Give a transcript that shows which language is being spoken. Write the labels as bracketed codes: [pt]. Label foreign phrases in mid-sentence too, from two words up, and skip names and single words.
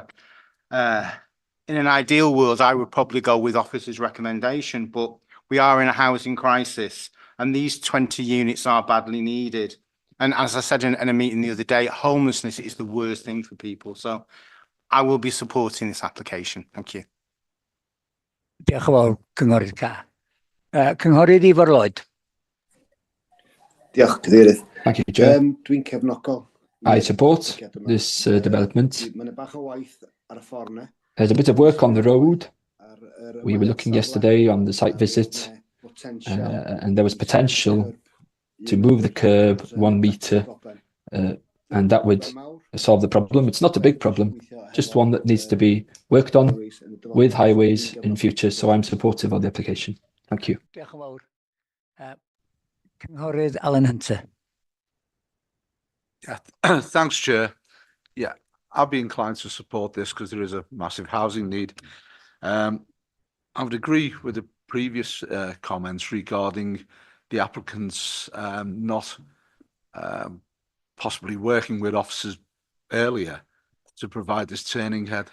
[en] In an ideal world, I would probably go with officer's recommendation, but we are in a housing crisis, and these 20 units are badly needed. And as I said in a meeting the other day, homelessness is the worst thing for people. So I will be supporting this application. Thank you. [cy] Diolch yn fawr, Cynghorydd Carr. Cynghorydd Ifor Lloyd. Diolch, Cadeirydd. [en] Thank you, Chair. [cy] Dwi'n cefnogol. [en] I support this development. [cy] Mae 'na bach o waith ar y ffordd 'na. [en] There's a bit of work on the road. We were looking yesterday on the site visit, and there was potential to move the curb 1 metre, and that would solve the problem. It's not a big problem, just one that needs to be worked on with highways in future, so I'm supportive of the application. Thank you. [cy] Diolch yn fawr. Cynghorydd Alan Hunter. [en] Yeah, thanks, Chair. Yeah, I'd be inclined to support this because there is a massive housing need. I would agree with the previous comments regarding the applicants not possibly working with officers earlier to provide this turning head.